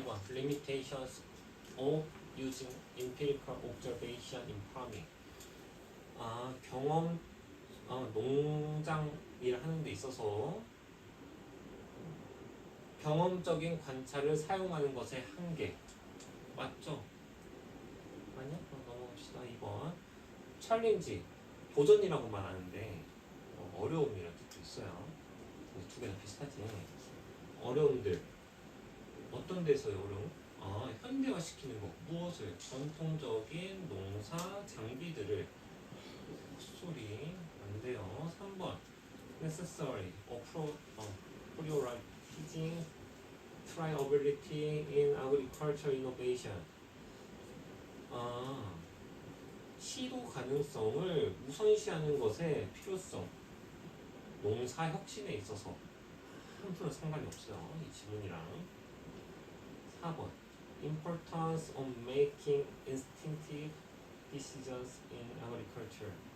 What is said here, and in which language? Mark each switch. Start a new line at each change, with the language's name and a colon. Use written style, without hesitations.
English: Limitations of using empirical observation in farming.
Korean: 경험, 농장 일을 하는 데 있어서 경험적인 관찰을 사용하는 것의 한계. 맞죠? 아니야? 넘어갑시다. 2번. 챌린지, 도전이라고만 아는데 어려움이라는 뜻도 있어요. 두 개 다 비슷하지. 어려움들. 어떤 데서의 어려움? 현대화시키는 거. 무엇을? 전통적인 농사 장비들을. 헛소리. 안 돼요. 3번. necessary.
English: prioritizing triability in agriculture innovation.
Korean: 시도 가능성을 우선시하는 것의 필요성. 농사 혁신에 있어서 한푼은 상관이 없어요. 이 지문이랑. 4번.
English: Importance of making instinctive decisions in agriculture.